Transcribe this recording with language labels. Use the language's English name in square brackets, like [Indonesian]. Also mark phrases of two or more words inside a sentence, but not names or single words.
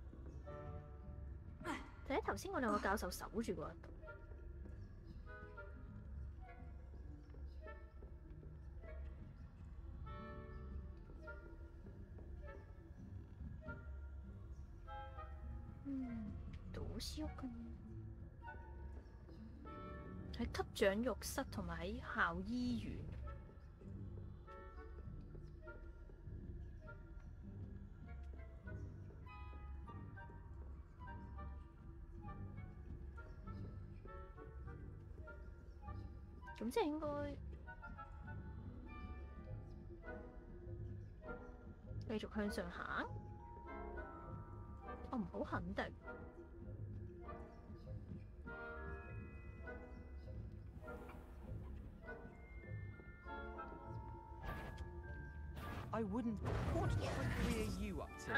[Cantonese] 就喺頭先我兩個教授守住嗰度。 [Japanese] どうしようかな。 [Cantonese] 喺級長浴室同埋喺校醫院。咁即係應該繼續向上行。我唔好肯定。 [English] I wouldn't. What trickery are you up to?